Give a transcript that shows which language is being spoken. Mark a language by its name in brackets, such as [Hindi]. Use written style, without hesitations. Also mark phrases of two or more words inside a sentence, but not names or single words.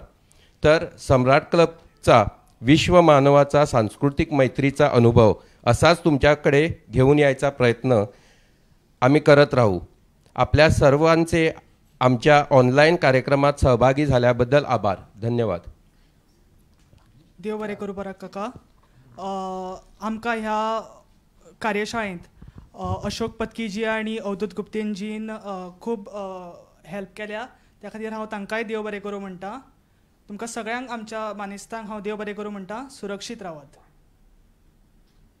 [Marathi] तर सम्राट क्लबचा विश्व मानवाचा सांस्कृतिक मैत्रीचा अनुभव असाच तुमच्याकडे घेऊन यायचा प्रयत्न आम्ही करत राहू. आपल्या सर्वांचे आमच्या ऑनलाईन कार्यक्रमात सहभागी झाल्याबद्दल आभार. धन्यवाद. [Konkani] देव बरें करूं पराग काका. आमकां ह्या कार्यशाळेंत अशोक पत्कीजी आणि अवधूत गुप्तेनजीन खूब हेल्प केल्या. त्या खातीर हांव तांकांय देव बरें करूं म्हणटा. तुमकां सगळ्यांक आमच्या मानेस्तांक हांव देव बरें करूं म्हणटा.